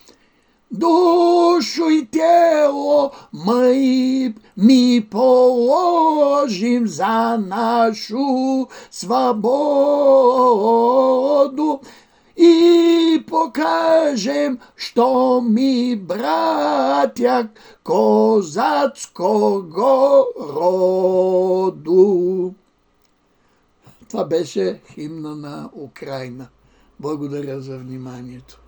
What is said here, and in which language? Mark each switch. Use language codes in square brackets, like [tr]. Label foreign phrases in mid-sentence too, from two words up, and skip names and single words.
[uk] Душу и тело мы положим за нашу свободу и покажем, что мы братья козацкого роду. [bg] Това беше химна на Украина. Благодаря за вниманието.